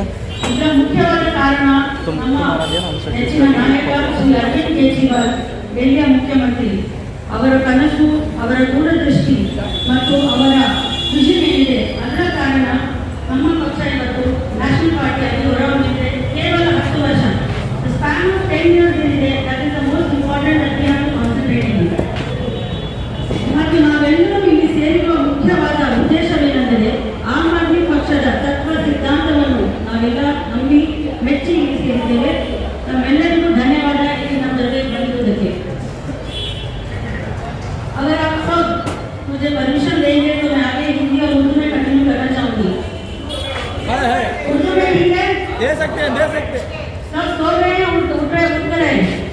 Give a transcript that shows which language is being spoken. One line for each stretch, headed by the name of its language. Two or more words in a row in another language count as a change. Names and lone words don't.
Kannada: ಇದರ ಮುಖ್ಯವಾದ ಕಾರಣ ನಮ್ಮ ನೆಚ್ಚಿನ ನಾಯಕ ಶ್ರೀ ಅರವಿಂದ್ ಕೇಜ್ರಿವಾಲ್, ಡೆಲ್ಲಿಯ ಮುಖ್ಯಮಂತ್ರಿ, ಅವರ ಕನಸು, ಅವರ ದೂರದೃಷ್ಟಿ ಮತ್ತು ಅವರ ವಿಷನ್ ಏನಿದೆ ಅದರ ಕಾರಣ ನಮ್ಮ ಪಕ್ಷ ಇವತ್ತು ನ್ಯಾಷನಲ್ ಪಾರ್ಟಿಯಾಗಿ ಹೊರಹೊಮ್ಮಿದೆ. ಕೇವಲ 10 ವರ್ಷ,
English: span of 10 years
Kannada: ಏನಿದೆ,
English: that is the most important that we have to concentrate on.
Kannada: ಮತ್ತು ನಾವೆಲ್ಲರೂ ಇಲ್ಲಿ ಸೇರಿರುವ ಮುಖ್ಯವಾದ ಉದ್ದೇಶವೇನೆಂದರೆ ಆಮ್ ಆದ್ಮಿ ಪಕ್ಷದ ತತ್ವ ಸಿದ್ಧಾಂತವನ್ನು ನಾವೆಲ್ಲ ನಂಬಿ ಮೆಚ್ಚಿ ಇಲ್ಲಿ ಸೇರಿದ್ದೇವೆ. ನಮ್ಮೆಲ್ಲರಿಗೂ ಧನ್ಯವಾದ ಇಲ್ಲಿ ನಮ್ಮ ಜೊತೆ ಬಂದಿರುವುದಕ್ಕೆ.
Hindi: अगर आप सब मुझे परमिशन देंगे तो मैं आगे हिंदी और उर्दू में कंटिन्यू करना चाहूँगी। उर्दू में ठीक है? दे सकते हैं, दे सकते हैं। सब सो रहे हैं, उठ रहे हैं।